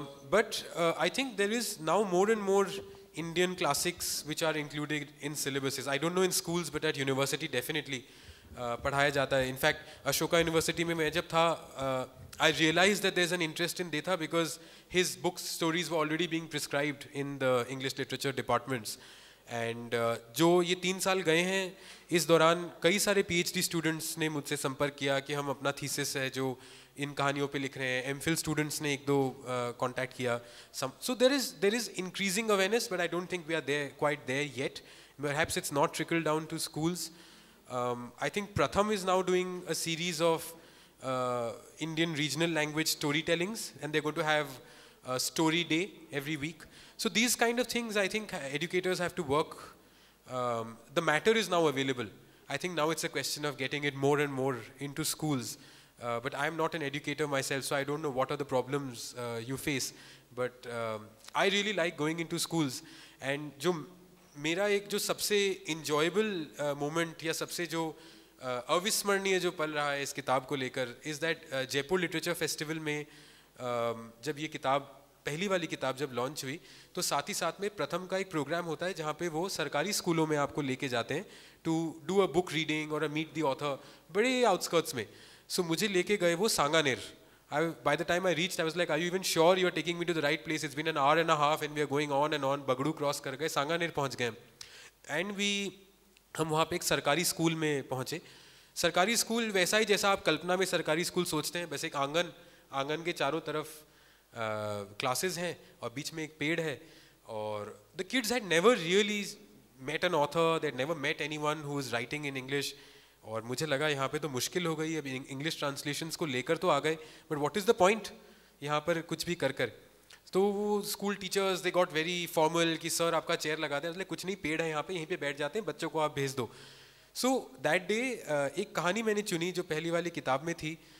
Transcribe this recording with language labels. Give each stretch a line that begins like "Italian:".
English: But I think there is now more and more Indian classics which are included in syllabuses. I don't know in schools, but at university definitely
Hindi: पढ़ाया जाता है.
English: In fact, Ashoka University
Hindi: में मैं जब था,
English: I realized that there's an interest in Detha because his books, stories were already being prescribed in the English literature departments.
Hindi: And जो ये 3 साल गए हैं, इस दौरान कई सारे PhD students ने मुझसे संपर्क किया कि हम अपना thesis है जो इन कहानियों पे लिख रहे हैं.
English: MPhil students
Hindi: ने 1-2 contact किया.
English: So there is increasing awareness, but I don't think we are quite there yet. Perhaps it's not trickled down to schools. I think Pratham is now doing a series of Indian regional language storytellings, and they're going to have a story day every week. So these kind of things, I think educators have to work. The matter is now available. I think now it's a question of getting it more and more into schools. But I'm not an educator myself, so I don't know what are the problems you face. But I really like going into schools.
Hindi: And जो मेरा एक जो सबसे enjoyable moment या सबसे जो अविस्मरणीय जो पल रहा है इस किताब को लेकर
English: is that
Hindi: Jaipur literature festival में जब ये किताब पहली वाली किताब जब लॉन्च हुई तो साथ ही साथ में प्रथम का एक प्रोग्राम होता है जहाँ पे वो सरकारी स्कूलों में आपको लेके जाते हैं
English: to do a book reading
Hindi: और
English: meet the author
Hindi: बड़े आउटस्कर्ट्स में. सो मुझे लेके गए वो Sanganer.
English: By the time I reached, I was like, are you even sure you're taking me to the right place? It's been an hour and a half and we are going on and on.
Hindi: Bagdu cross कर गए, सांगानेर पहुँच गए. And हम वहाँ पे एक सरकारी school में पहुँचे. सरकारी स्कूल वैसा ही जैसा आप कल्पना में सरकारी स्कूल सोचते हैं. बस एक आंगन के चारों तरफ क्लासेस हैं और बीच में एक पेड़ है.
English: और the kids had never really met an author. They had never met anyone who was writing in English.
Hindi: और मुझे लगा यहाँ पे तो मुश्किल हो गई. अब इंग्लिश ट्रांसलेशंस को लेकर तो आ गए,
English: but what is the point
Hindi: यहाँ पर कुछ भी कर. तो वो school teachers
English: they got very formal
Hindi: कि सर आपका चेयर लगा दें. मतलब कुछ नहीं, पेड़ है यहाँ पे, यहीं पे बैठ जाते हैं, बच्चों को आप भेज दो.
English: so that day
Hindi: एक कहानी मैंने चुनी जो पहली वाली किताब में थी.